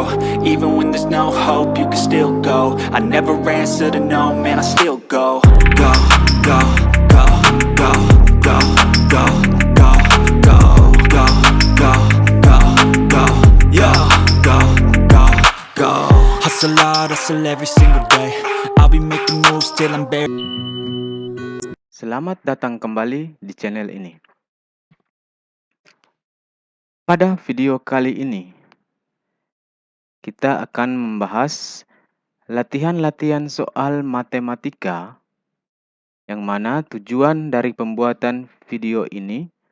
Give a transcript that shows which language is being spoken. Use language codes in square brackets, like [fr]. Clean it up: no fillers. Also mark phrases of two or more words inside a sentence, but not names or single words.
[en] Even when there's no hope, you can still go. I never answer to no, man, I still go. Go, go, go, go, go, go, go, go, go, go, go, go, yo, go, go, go. Hustle hard, hustle every single day. I'll be making moves till I'm buried. [id] Selamat datang kembali di channel ini. Pada video kali ini, kita akan membahas latihan-latihan soal matematika yang mana tujuan dari pembuatan video ini